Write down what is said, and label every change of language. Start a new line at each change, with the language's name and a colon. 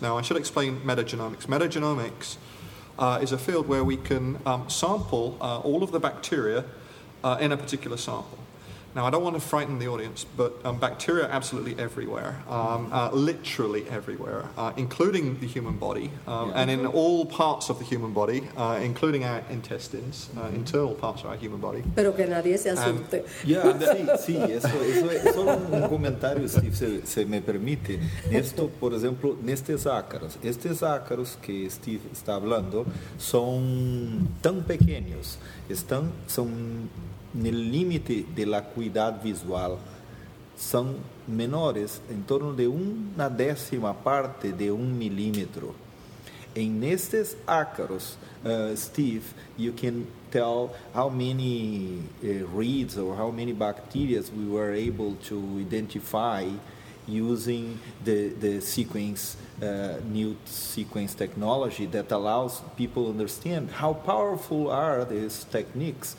English: Now I should explain metagenomics. Metagenomics is a field where we can sample all of the bacteria in a particular sample. Now, I don't want to frighten the audience, but bacteria are absolutely everywhere, literally everywhere, including the human body, and in all parts of the human body, including our intestines, internal parts of our human body.
Spanish: Pero que nadie se asuste. Eso es un comentario, si se me permite. Esto, por ejemplo, estos ácaros que Steve está hablando son tan pequeños, son en el límite de la acuidad visual, son menores, en torno de una décima parte de un milímetro. En estos ácaros,
English: Steve, you can tell how many reeds or how many bacteria we were able to identify using the sequence, new sequence technology that allows people to understand how powerful are these techniques.